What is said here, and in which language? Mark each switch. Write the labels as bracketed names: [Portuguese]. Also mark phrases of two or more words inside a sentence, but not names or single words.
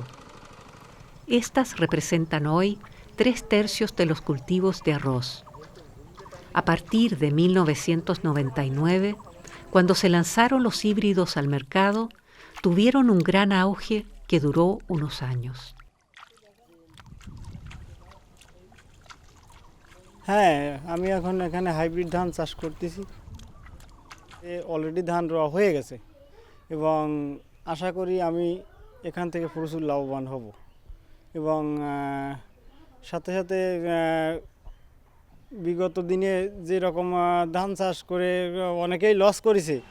[Spanish] Estas representan hoy 3/3 de los cultivos de arroz. A partir de 1999, cuando se lanzaron los híbridos al mercado, tuvieron un gran auge que duró unos años. [Bangla] হ্যাঁ, আমি এখন এখানে হাইব্রিড ধান চাষ করতেছি। অলরেডি ধান রোয়া হয়ে গেছে এবং আশা করি আমি এখান থেকে প্রচুর লাভবান হব এবং সাথে সাথে বিগত দিনে যেরকম ধান চাষ করে অনেকেই লস করেছে।